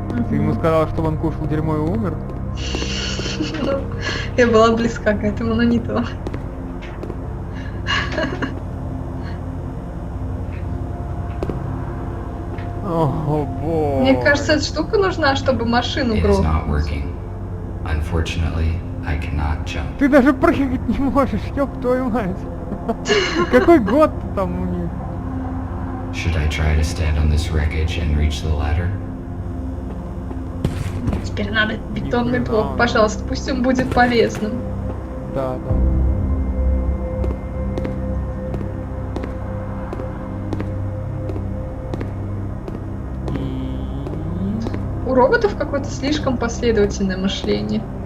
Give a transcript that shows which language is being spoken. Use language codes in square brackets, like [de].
[ru] Ты ему сказал, что он кушал дерьмо и умер? Ну, я была близка к этому, но не то. О, боже. Мне кажется, эта штука нужна, чтобы машину [en] It is [ru] грохнуть. [en] not working. Unfortunately, I cannot jump. [ru] Ты даже прыгать не можешь, ёб твою мать. Какой год там у них? [en] Should I try to stand on this wreckage and reach the ladder? [ru] Теперь надо бетонный Нихрена. блок, пожалуйста, пусть он будет полезным. Да. У роботов какое-то слишком последовательное мышление.